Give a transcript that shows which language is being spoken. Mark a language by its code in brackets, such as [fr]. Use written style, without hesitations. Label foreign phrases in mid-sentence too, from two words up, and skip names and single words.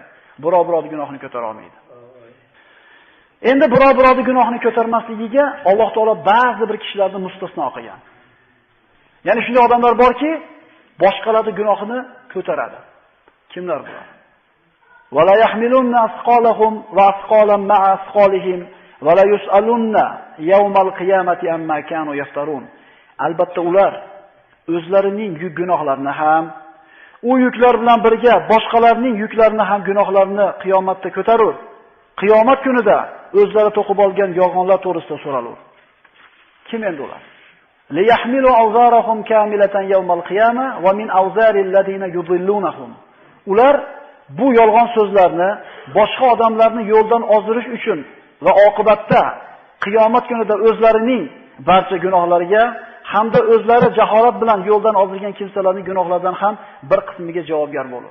[uz] Birovning gunohini ko'tara olmaydi. Endi birovning gunohini ko'tarmasligiga Alloh taolo ba'zi bir kishilarni mustasno qilgan. Ya'ni shunday odamlar borki, boshqalarning gunohini ko'taradi. Kimlar bular? [ar] وليحملن أثقالهم وأثقالا مع أثقالهم وليسألن يوم القيامة عما كانوا يفترون. [uz] Albatta ular o'zlarining yuk gunohlarini ham, u yuklar bilan birga boshqalarning yuklarini ham gunohlarini qiyomatda ko'tarur. Qiyomat kunida o'zlari to'qib olgan yolg'onlar to'g'risida so'ralur. Kim endi ular? [ar] ليحملوا أوزارهم كاملة يوم القيامة ومن أوزار الذين يضلونهم. [uz] Ular bu yolg'on so'zlarni boshqa odamlarni yo'ldan ozdirish uchun va oqibatda qiyomat kunida o'zlarining barcha gunohlariga hamda o'zlari jaholat bilan yo'ldan ozdirgan kimsalarning gunohlaridan ham bir qismiga javobgar bo'lur.